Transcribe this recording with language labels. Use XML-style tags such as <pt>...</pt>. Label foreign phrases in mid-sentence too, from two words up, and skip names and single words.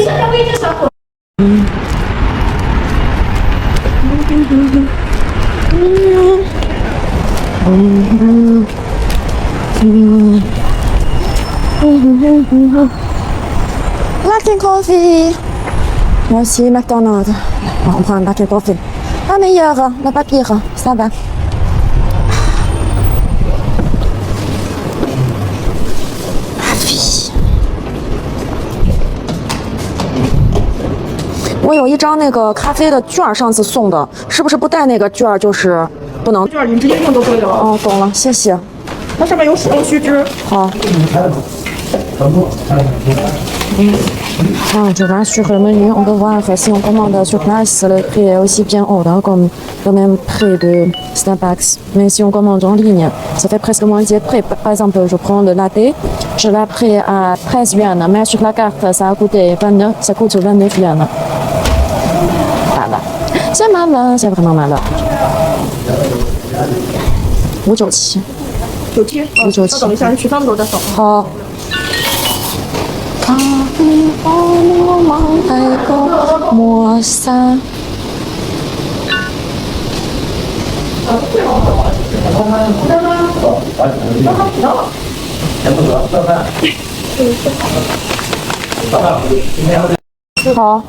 <en>Latte coffee.</en> <fr>Moi aussi, McDonald's. On prend un</fr> <en>latte coffee.</en> <fr>Pas meilleur, mais pas pire. Ça va.</fr> <zh>我有一张那个咖啡的券，上次送的，是不是不带那个券就是不能？券你直接用就可以了。哦，懂了，谢谢。它上面有使用须知。</zh> <fr>好。Je vais sur le menu, on peut voir si on commande sur place, le prix est aussi bien haut, hein, comme le même prix de Starbucks. Mais si on commande en ligne, ça fait presque moitié de prix. Par exemple, je prends le latte, je l'ai pris à 13 yuan, mais sur la carte, ça coûte 29 yuan. Voilà. C'est malin, c'est vraiment malin. 597.</fr> <zh>597。稍等一下，你取餐的时候再扫。</zh> <fr>好。Moi ça. Hả?</fr>